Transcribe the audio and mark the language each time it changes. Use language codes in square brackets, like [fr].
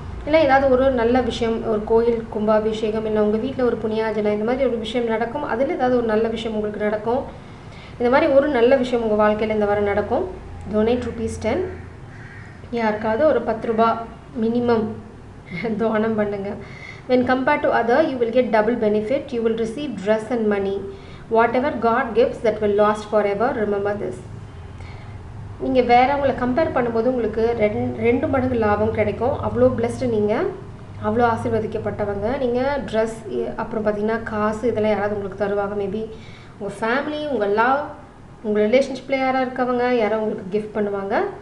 [ta] இல்லை ஏதாவது ஒரு நல்ல விஷயம், ஒரு கோயில் கும்பாபிஷேகம், இல்லை உங்கள் வீட்டில் ஒரு புண்ணியாஜனை, இந்த மாதிரி ஒரு விஷயம் நடக்கும். அதில் ஏதாவது ஒரு நல்ல விஷயம் உங்களுக்கு நடக்கும். இந்த மாதிரி ஒரு நல்ல விஷயம் உங்கள் வாழ்க்கையில் இந்த வாரம் நடக்கும். டொனேட் ₹10. யாருக்காவது ஒரு ₹10 மினிமம் தானம் பண்ணுங்கள். [en] when compared to other, you will get double benefit. You will receive dress and money. Whatever God gives, that will last forever. Remember this. [ta] நீங்கள் வேறவங்களை கம்பேர் பண்ணும்போது உங்களுக்கு 2 மடங்கு லாபம் கிடைக்கும். அவ்வளோ பிளஸ்டு நீங்கள், அவ்வளோ ஆசீர்வதிக்கப்பட்டவங்க நீங்கள். ட்ரெஸ், அப்புறம் பார்த்திங்கன்னா காசு, இதெல்லாம் யாராவது உங்களுக்கு தருவாங்க. மேபி உங்கள் ஃபேமிலி, உங்கள் லவ், உங்கள் ரிலேஷன்ஷிப்பில் யாராக இருக்கவங்க யாராவது உங்களுக்கு கிஃப்ட் பண்ணுவாங்க.